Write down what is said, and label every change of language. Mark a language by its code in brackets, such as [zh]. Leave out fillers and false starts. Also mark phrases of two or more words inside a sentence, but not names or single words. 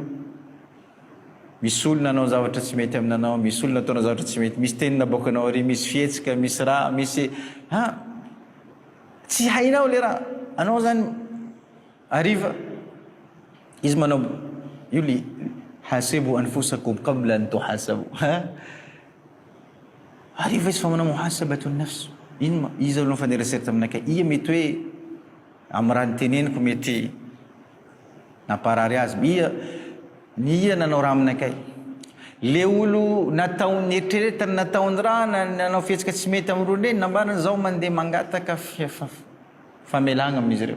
[mg] Misy olona anao zavatra tsy mety aminanao, misy olona ataonao zavatra tsy mety, misy tenina aboakanao ary, misy fietsika, misy raha, misy tsy hainao le raha. Anao zany ariva izy manao io [ar] لي حاسبوا أنفسكم قبل أن تحاسبوا. [mg] Ariva izy fa manao [ar] محاسبة نفس. [mg] Ino izy olo fanerasera taminakay ia mety hoe amin'ny raha niteneniko mety naparary azy. Ia nanao raha aminakay. Le olo natao nieritreretany nataony raha nanao fietsika tsy mety amin'ireo reny nambarana zaho mandeha mangataka famelagna amin'izy ireo.